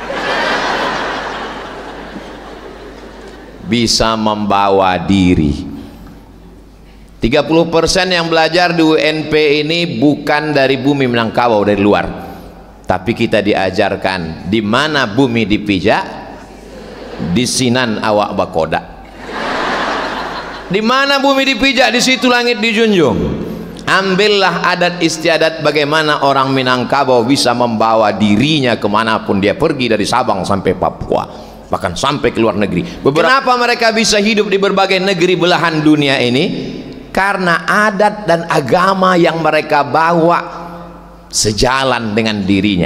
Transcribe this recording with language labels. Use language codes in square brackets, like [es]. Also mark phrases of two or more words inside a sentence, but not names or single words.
[id] Bisa membawa diri. 30% yang belajar di UNP ini bukan dari bumi Minangkabau, dari luar. Tapi kita diajarkan di mana bumi dipijak, di [min] sinan awak bakoda. [id] Di mana bumi dipijak, di situ langit dijunjung. Ambillah adat istiadat bagaimana orang Minangkabau bisa membawa dirinya kemanapun dia pergi, dari Sabang sampai Papua, bahkan sampai ke luar negeri. Kenapa mereka bisa hidup di berbagai negeri belahan dunia ini? Karena adat dan agama yang mereka bawa sejalan dengan dirinya.